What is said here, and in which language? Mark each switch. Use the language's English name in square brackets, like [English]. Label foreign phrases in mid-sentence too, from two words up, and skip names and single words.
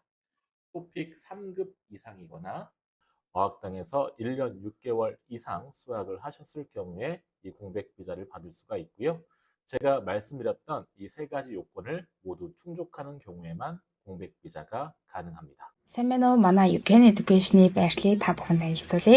[Korean] 토픽 3급 이상이거나 어학당에서 1년 6개월 이상 수학을 하셨을 경우에 이 공백 비자를 받을 수가 있고요. 제가 말씀드렸던 이 세 가지 요건을 모두 충족하는 경우에만 공백 비자가 가능합니다. [Mongolian] Сайн байна уу? Манай Ukraine Education-ийн байршлыг та бүхэнд танилцуулъя.